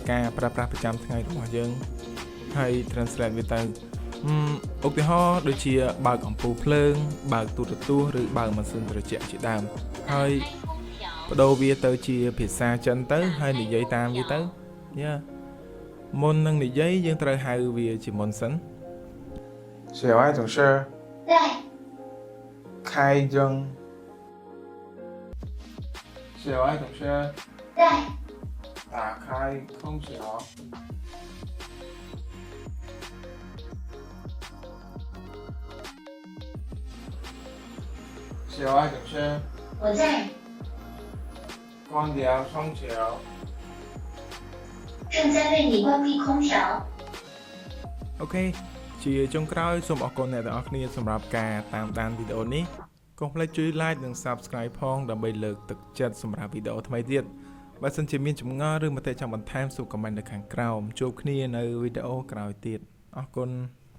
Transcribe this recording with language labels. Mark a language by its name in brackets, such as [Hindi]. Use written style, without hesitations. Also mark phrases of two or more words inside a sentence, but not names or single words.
[Khmer] ការប្រើប្រាស់ប្រចាំថ្ងៃរបស់យើងហើយ translate វាទៅឧទាហរណ៍ដូចជាបើកអំពូលភ្លើងបើកទូរទស្សន៍ឬបើកម៉ាស៊ីនត្រជាក់ជាដើមហើយបដូរវាទៅជាភាសាចិនទៅហើយនិយាយតាមវាទៅយ៉ាមុននឹងនិយាយយើងត្រូវហៅវាជាមុនសិន小爱同事 [Chinese] 在开灯小爱同事在打开空调小爱同事我在关掉空调正在为你关闭空调 [Khmer] អូខេជាចុងក្រោយសូមអរគុណអ្នកទាំងអស់គ្នាសម្រាប់ការតាមដានវីដេអូនេះកុំភ្លេចជួយ like និង subscribe ផងដើម្បីលើកទឹកចិត្តសម្រាប់វីដេអូថ្មីទៀតបើសិនជាមានចម្ងល់ឬមតិចង់បន្ថែមសូម comment នៅខាងក្រោមជួបគ្នានៅវីដេអូក្រោយទៀតអរគុណ